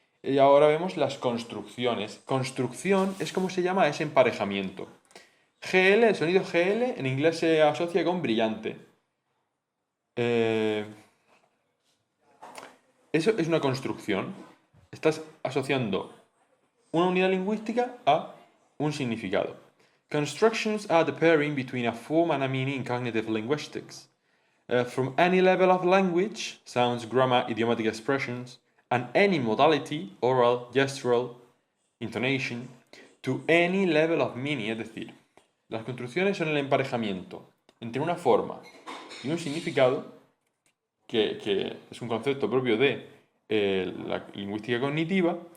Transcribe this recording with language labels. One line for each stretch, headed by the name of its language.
Spanish: Y ahora vemos las construcciones. Construcción es como se llama ese emparejamiento. GL, el sonido GL en inglés se asocia con brillante. Eso es una construcción. Estás asociando una unidad lingüística a un significado.
English: Constructions are the pairing between a form and a meaning in cognitive linguistics. From any level of language, sounds, grammar, idiomatic expressions, and any modality, oral, gestural, intonation, to any level of meaning,
Spanish: es decir, las construcciones son el emparejamiento entre una forma y un significado, que es un concepto propio de la lingüística cognitiva,